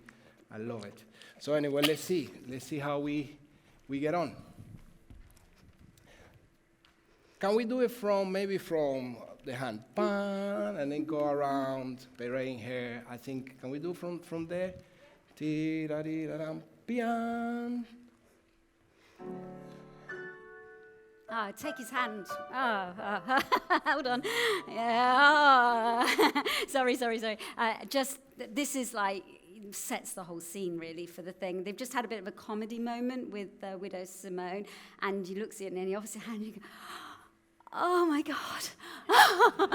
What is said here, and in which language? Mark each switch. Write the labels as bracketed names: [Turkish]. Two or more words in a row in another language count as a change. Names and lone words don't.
[English] I love it. So anyway, let's see how we get on. Can we do it maybe from the hand, pan, and then go around, parading hair? I think, can we do from there? Ti-da-di-da-dam, pian. Take his hand. Hold on. Yeah. Sorry. This is like, sets the whole scene really for the thing. They've just had a bit of a comedy moment with Widow Simone, and he looks at it and he offers his hand and you go, oh my God.